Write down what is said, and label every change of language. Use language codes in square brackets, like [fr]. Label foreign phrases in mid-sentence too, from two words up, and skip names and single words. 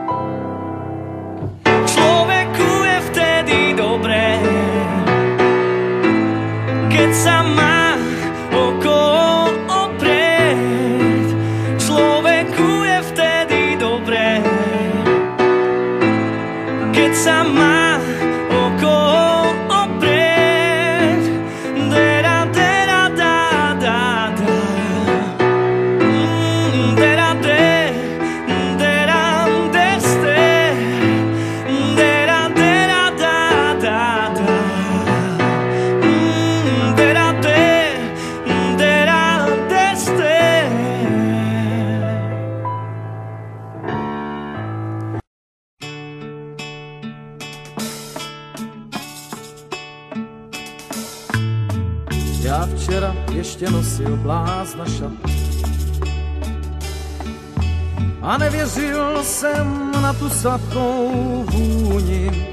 [sk] Človeku je vtedy dobré, keď sa má o koho oprieť. Človeku je vtedy dobré, keď sa má o koho oprieť. Dera, dera, da, da, da. Dera, de, dera, deste. Dera, dera, da, da, da. Dera, de, dera, deste. [cs] Já včera ještě nosil blázna šat a nevěřil jsem na tu sladkou vůni.